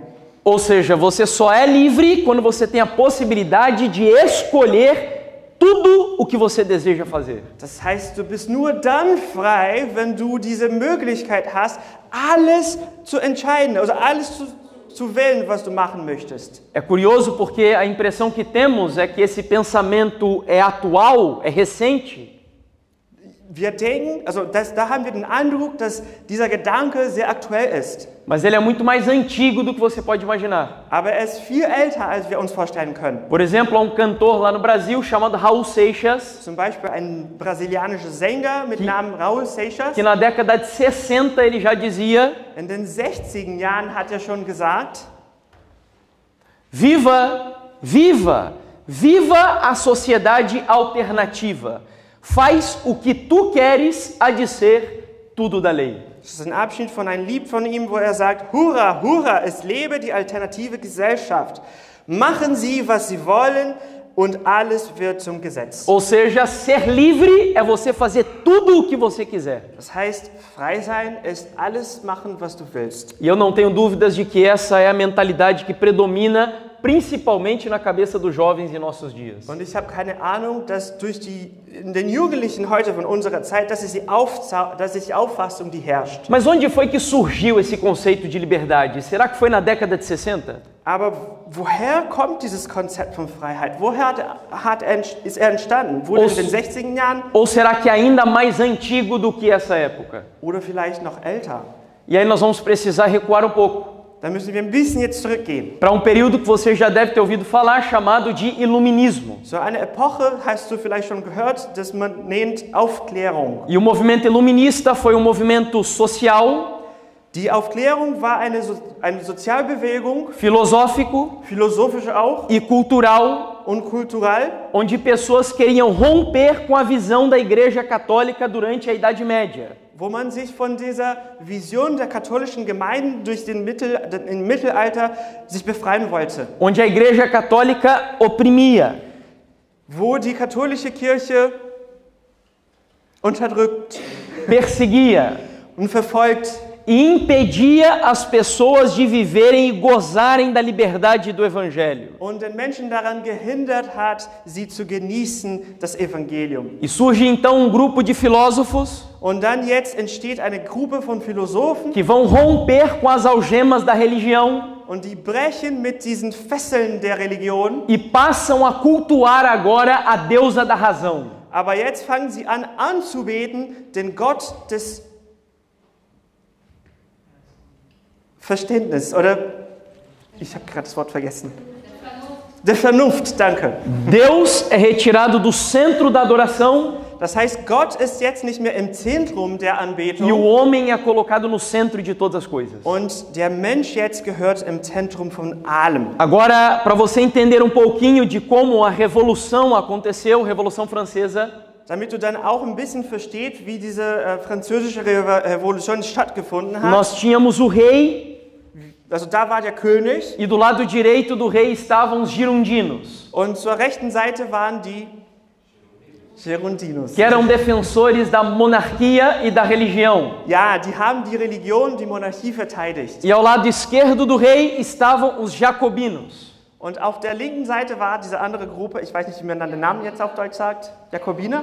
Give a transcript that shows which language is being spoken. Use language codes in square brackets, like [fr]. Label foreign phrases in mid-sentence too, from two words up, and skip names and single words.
[pt] Ou seja, você só é livre quando você tem a possibilidade de escolher tudo o que você deseja fazer. [de] Das heißt, du bist nur dann frei, wenn du diese Möglichkeit hast, alles zu entscheiden, also alles zu wählen, was du machen möchtest. [pt] É curioso porque a impressão que temos é que esse pensamento é atual, é recente. [de] Wir denken, da haben wir den Eindruck, dass dieser Gedanke sehr aktuell ist. [pt] Mas ele é muito mais antigo do que você pode imaginar. [de] Aber er ist viel älter, als wir uns vorstellen können. [pt] Por exemplo, há cantor lá no Brasil chamado Raul Seixas. [de] Zum Beispiel ein brasilianischer Sänger mit Namen Raul Seixas. [pt] Que na década de 60 ele já dizia: [de] in den 60er Jahren hat er schon gesagt: [pt] Viva, viva, viva a sociedade alternativa. Faz o que tu queres, há de ser tudo da lei. [de] Das ist ein Abschnitt von einem Lied von ihm, wo er sagt: Hurra, hurra, es lebe die alternative Gesellschaft. Machen Sie, was Sie wollen, und alles wird zum Gesetz. [pt] Ou seja, ser livre é você fazer tudo o que você quiser. [de] Das heißt, frei sein ist alles machen, was du willst. [pt] E eu não tenho dúvidas de que essa é a mentalidade que predomina principalmente na cabeça dos jovens em nossos dias. [de] Und ich habe keine Ahnung, dass den Jugendlichen heute von unserer Zeit, das ist die Auffassung, die herrscht. [pt] Mas onde foi que surgiu esse conceito de liberdade? Será que foi na década de 60? [de] Aber woher kommt dieses Konzept von Freiheit? Woher ist er entstanden? Wurde in den 60er Jahren? [pt] Ou será que é ainda mais antigo do que essa época? [de] Oder vielleicht noch älter? [pt] E aí nós vamos precisar recuar um pouco. [de] Da müssen wir ein bisschen jetzt zurückgehen. [pt] Para período que você já deve ter ouvido falar, chamado de Iluminismo. [de] So eine Epoche hast du vielleicht schon gehört, das man nennt Aufklärung. [pt] E o movimento iluminista foi movimento social. [de] Die Aufklärung war eine Sozialbewegung, philosophisch auch, [pt] e cultural, [de] und kultural, [pt] onde pessoas queriam romper com a visão da Igreja Católica durante a Idade Média. [de] Wo man sich von dieser Vision der katholischen Gemeinden im Mittelalter sich befreien wollte. [pt] Onde a Igreja Católica oprimia. [de] Wo die katholische Kirche unterdrückt, [pt] perseguia [de] und verfolgt [pt] e impedia as pessoas de viverem e gozarem da liberdade do Evangelho. [de] und den Menschen daran gehindert hat, sie zu genießen, das Evangelium. [pt] E surge então um grupo de filósofos [de] Und dann jetzt entsteht eine Gruppe von Philosophen [pt] que vão romper com as algemas da religião [de] und die brechen mit diesen Fesseln der Religion, [pt] e passam a cultuar agora a deusa da razão. [de] aber jetzt fangen sie an anzubeten, den Gott des Verständnisses, oder? Ich habe gerade das Wort vergessen. Der Vernunft, danke. [pt] Deus é retirado do centro da adoração [de] Das heißt, Gott ist jetzt nicht mehr im Zentrum der [pt] e o [de] Anbetung [pt] homem é colocado no centro de todas as coisas. [de] und der Mensch jetzt gehört im Zentrum von allem. [pt] Agora, para você entender um pouquinho de como a revolução aconteceu, Revolução Francesa, [de] Damit du dann auch ein bisschen verstehst, wie diese französische Revolution stattgefunden hat. [pt] nós tínhamos o rei [de] Also da war der König [pt] e do lado direito do rei estavam os girondinos, [de] und zur rechten Seite waren die Girondinos. [pt] que eram defensores da monarquia e da religião. [de] Ja, die haben die Religion, die Monarchie verteidigt. [pt] E ao lado esquerdo do rei estavam os jacobinos. [de] Und auf der linken Seite war diese andere Gruppe, ich weiß nicht, wie man dann den Namen jetzt auf Deutsch sagt, Jakobiner?